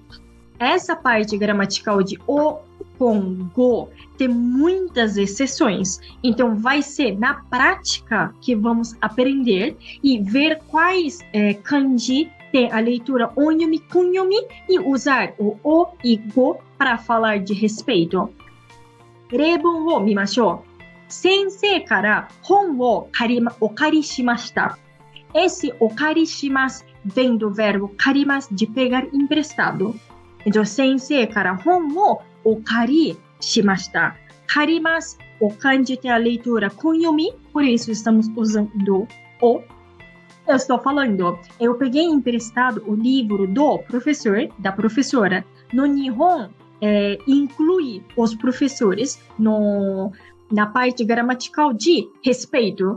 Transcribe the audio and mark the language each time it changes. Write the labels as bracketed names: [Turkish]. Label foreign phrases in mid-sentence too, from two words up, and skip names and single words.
[Portuguese] Essa parte gramatical de o com go tem muitas exceções. Então, vai ser na prática que vamos aprender e ver quais kanji tem a leitura onyomi, kunyomi e usar o e go para falar de respeito. [Japanese] 例文を見ましょう. 先生から本をお借りしました。 [Portuguese] Esse お借りします vem do verbo 借ります de pegar emprestado. Então, [Japanese] 先生から本をお借りしました。 [Portuguese] 借ります o kanji tem a leitura kunyomi, por isso estamos usando o. Eu estou falando, eu peguei emprestado o livro do professor, da professora. No Nihon, inclui os professores na parte gramatical de respeito.